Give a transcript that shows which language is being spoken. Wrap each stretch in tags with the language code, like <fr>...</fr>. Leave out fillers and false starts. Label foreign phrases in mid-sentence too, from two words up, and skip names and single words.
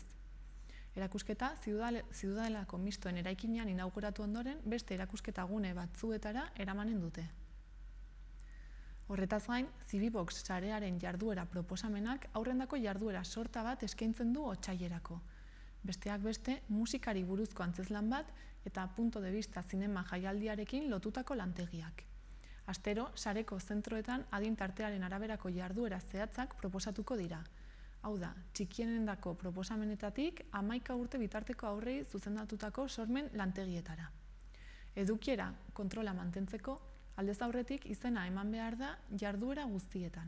<eu>Erakusketa Ziudadelako mistoen eraikinean inauguratu ondoren beste erakusketa gune batzuetara eramanen dute. Horretaz gain, Zibibox sarearen jarduera proposamenak aurrendako jarduera sorta bat eskaintzen du otsailerako. Besteak beste, musikari buruzko antzezlan bat eta punto de vista zinema jaialdiarekin lotutako lantegiak. Astero, sareko zentroetan adin tartearen araberako jarduera zehatzak proposatuko dira. Hau da, txikienendako proposamenetatik 11 urte bitarteko aurrei zuzendatutako sormen lantegietara. Edukiera kontrola mantentzeko, aldez aurretik izena eman behar da jarduera guztietan.</eu>